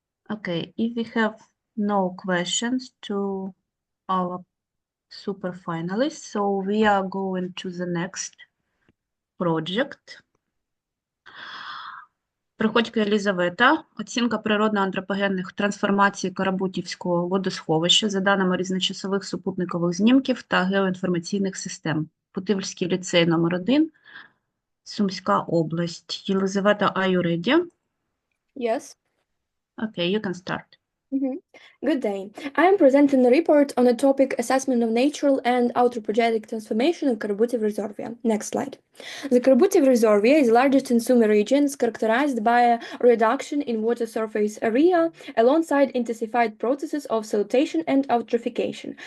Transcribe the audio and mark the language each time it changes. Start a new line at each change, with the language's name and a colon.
English: Okay, if we have no questions to our super finalists, so we are going to the next project.
Ukrainian: Приходько Єлізавета. Оцінка природно-антропогенних трансформацій Карабутівського водосховища за даними різночасових супутникових знімків та геоінформаційних систем. Путивльський ліцей номер 1, Сумська область.
English: Єлизавета, are you ready? Yes. Okay, you can start. Good day. I am presenting a report on the topic Assessment of Natural and Anthropogenic Transformation of Karabutyev Reservoir. Next slide. The Karabutyev Reservoir is the largest in Sumy region, characterized by a reduction in water surface area alongside intensified processes of siltation and eutrophication.